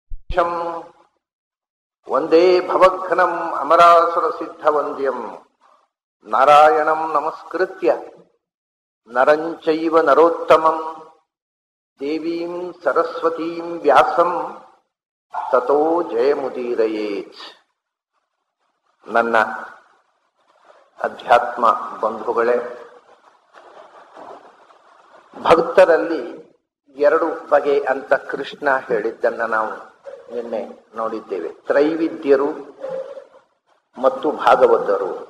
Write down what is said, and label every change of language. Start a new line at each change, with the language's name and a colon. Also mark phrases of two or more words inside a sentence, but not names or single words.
Sanskrit: ಶಂ ವಂದೇ ಭವಘ್ನಂ ಅಮರಾಸುರ ಸಿದ್ಧ ವಂದ್ಯಂ ನಾರಾಯಣಂ ನಮಸ್ಕೃತ್ಯ ನರಂ ಚೈವ ನರೋತ್ತಮಂ ದೇವೀಂ ಸರಸ್ವತೀಂ ವ್ಯಾಸಂ ತತೋ ಜಯಮುದೀರಯೇತ್.
Kannada: ನನ್ನ ಅಧ್ಯಾತ್ಮ ಬಂಧುಗಳೇ, ಭಕ್ತರಲ್ಲಿ ಎರಡು ಬಗೆ ಅಂತ ಕೃಷ್ಣ ಹೇಳಿದ್ದನ್ನ ನಾವು ನಿನ್ನೆ ನೋಡಿದ್ದೇವೆ. ತ್ರೈವಿದ್ಯರು ಮತ್ತು ಭಾಗವತರು.